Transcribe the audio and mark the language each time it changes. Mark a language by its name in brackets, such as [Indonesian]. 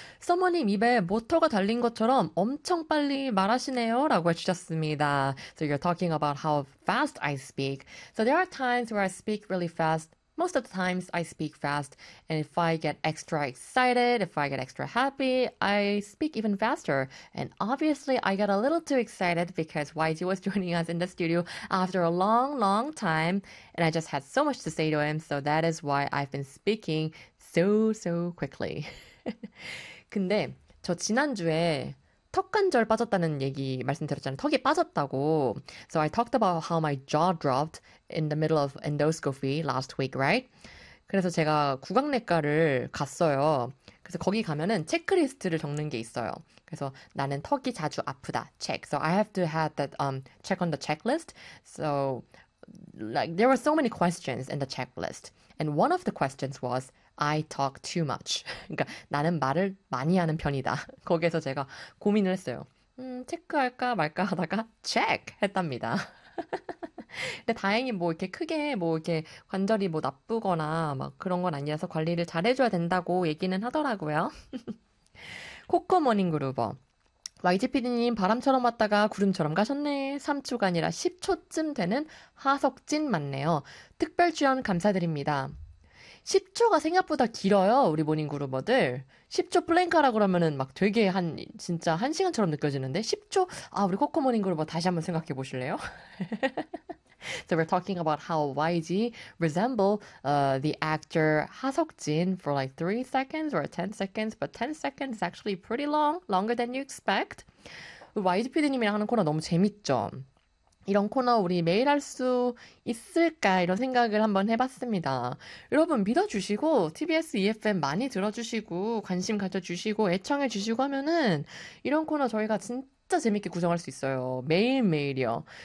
[Korean] 서머님 입에 모터가 달린 것처럼 엄청 빨리 말하시네요 라고 해주셨습니다. [English] So you're talking about how fast I speak. So there are times where I speak really fast. Most of the times I speak fast, and if I get extra excited, if I get extra happy, I speak even faster. And obviously, I got a little too excited because YG was joining us in the studio after a long, long time, and I just had so much to say to him, so that is why I've been speaking so, so quickly. [Korean] 근데 저 지난주에 턱관절 빠졌다는 얘기 말씀드렸잖아요. 턱이 빠졌다고. [English] So I talked about how my jaw dropped in the middle of endoscopy last week, right? [Korean] 그래서 제가 구강내과를 갔어요. 그래서 거기 가면은 체크리스트를 적는 게 있어요. 그래서 나는 턱이 자주 아프다. [English] Check. So I have to have that check on the checklist. So like there were so many questions in the checklist. And one of the questions was I talk too much. [Korean] 그러니까 나는 말을 많이 하는 편이다. 거기에서 제가 고민을 했어요. 체크할까 말까 하다가 check 했답니다. 근데 다행히 뭐 이렇게 크게 뭐 이렇게 관절이 뭐 나쁘거나 막 그런 건 아니라서 관리를 잘해줘야 된다고 얘기는 하더라고요. 코코 모닝 그루버. YGPD님 바람처럼 왔다가 구름처럼 가셨네. 3초가 아니라 10초쯤 되는 하석진 맞네요. 특별 출연 감사드립니다. 10초가 생각보다 길어요, 우리 모닝그루버들. 10초 플랭크라 그러면은 막 되게 진짜 한 시간처럼 느껴지는데? 10초? 아, 우리 코코 모닝그루버 다시 한번 생각해 보실래요? [English] So we're talking about how YG resemble the actor 하석진 for like 3 seconds or 10 seconds, but 10 seconds is actually pretty long, longer than you expect. [Korean] YGPD님이랑 하는 코너 너무 재밌죠? 이런 코너 우리 매일 할수 있을까? 이런 생각을 한번 해봤습니다. 여러분, 믿어주시고, TBS EFM 많이 들어주시고, 관심 가져주시고, 애청해주시고 하면은, 이런 코너 저희가 진짜 재밌게 구성할 수 있어요. 매일매일이요.